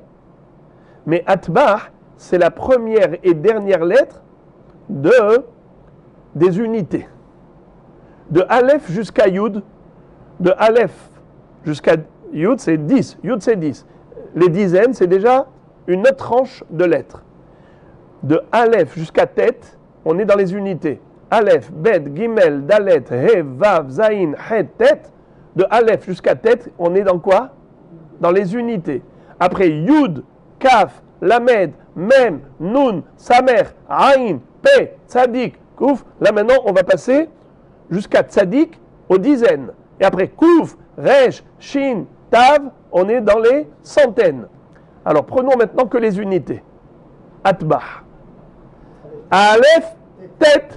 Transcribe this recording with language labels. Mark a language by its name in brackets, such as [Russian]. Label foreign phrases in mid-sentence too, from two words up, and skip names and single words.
[French] Mais Atbah, c'est la première et dernière lettre des unités. De Aleph jusqu'à Yud, de Aleph jusqu'à Yud, c'est 10. Yud, c'est 10. Les dizaines, c'est déjà une autre tranche de lettres. De Aleph jusqu'à Tet, on est dans les unités. [Hebrew] אלף בית גימל דלת הא וו זין חית טית. [French] De Aleph jusqu'à Tet, on est dans quoi? Dans les unités. [Hebrew] Après יוד כף למד מם נון סמך עין פא צדיק, Kouf. [French] Là maintenant, on va passer jusqu'à Tzadik aux dizaines. Et après [Hebrew] קוף ריש שין תיו, [French] on est dans les centaines. Alors prenons maintenant que les unités. [Hebrew] אט"ב אלף טית.